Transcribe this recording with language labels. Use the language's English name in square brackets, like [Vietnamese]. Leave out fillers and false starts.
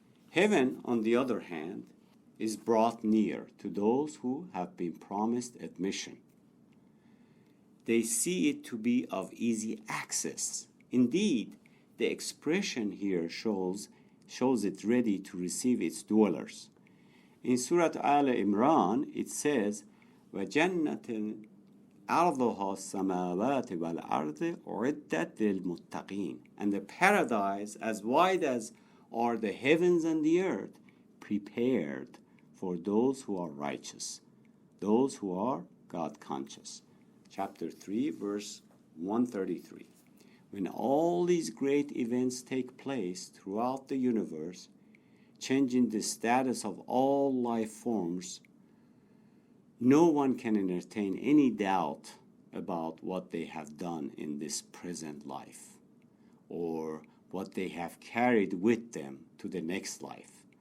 [English] Heaven, on the other hand, is brought near to those who have been promised admission. They see it to be of easy access. Indeed, the expression here shows it ready to receive its dwellers. In Surah Al-Imran, it says, [Arabic] وَجَنَّةٍ عَرْضُهَا السَّمَاوَاتِ وَالْأَرْضِ أُعِدَّتْ لِلْمُتَّقِينَ. [English] And the paradise, as wide as are the heavens and the earth, prepared for those who are righteous, those who are God-conscious. Chapter 3, verse 133. When all these great events take place throughout the universe, changing the status of all life forms, no one can entertain any doubt about what they have done in this present life or what they have carried with them to the next life.